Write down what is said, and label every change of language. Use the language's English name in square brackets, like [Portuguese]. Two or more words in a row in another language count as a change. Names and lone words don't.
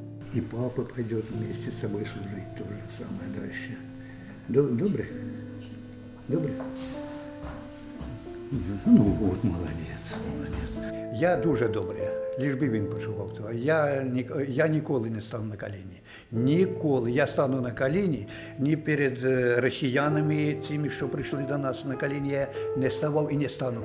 [Russian] И папа пойдет вместе с собой служить то же самое дальше. [Ukrainian] Добре? Добре? Ну от, молодець. Я дуже добре, лиш би він почував цього. Я ніколи не стану на коліні. Ніколи. Я стану на коліні ні перед росіянами, цими, що прийшли до нас на коліні, я не ставав і не стану.